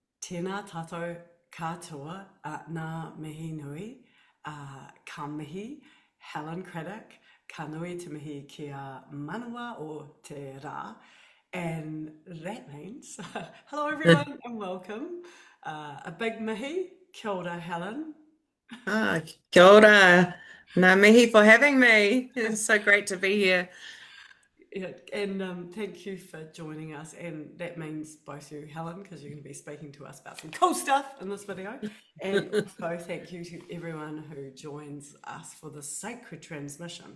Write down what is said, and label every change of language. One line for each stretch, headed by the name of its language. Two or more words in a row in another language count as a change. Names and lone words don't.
Māori: Tēnā tātou katoa nā mihi nui, ka mihi, Helen Craddock, ka nui te mihi ki a manawa o te rā.
English: And that means, hello everyone and welcome. A big mihi,
Māori: kia ora
English: Helen.
Māori: Kia ora. Ngā mihi
English: for having me. It's so great to be here. Yeah, and thank you for joining us. And that means both you, Helen, because you're going to be speaking to us about some cool stuff in this video. And also thank you to everyone who joins us for the sacred transmission.